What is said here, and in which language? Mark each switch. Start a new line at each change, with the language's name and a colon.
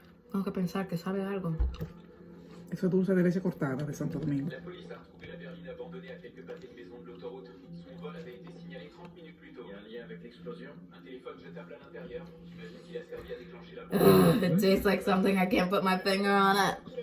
Spanish: Tengo que pensar que sabe algo. Eso dulce de leche cortada de Santo Domingo.
French: La police a retrouvé la berline abandonnée à quelques pâtés de maison de l'autoroute. Son vol avait été signalé 30 minutes plus tôt. Il y a un lien avec l'explosion. Un téléphone jetable à l'intérieur. J'imagine qu'il a servi à déclencher la bombe.
English: It tastes like something I can't put my finger on it.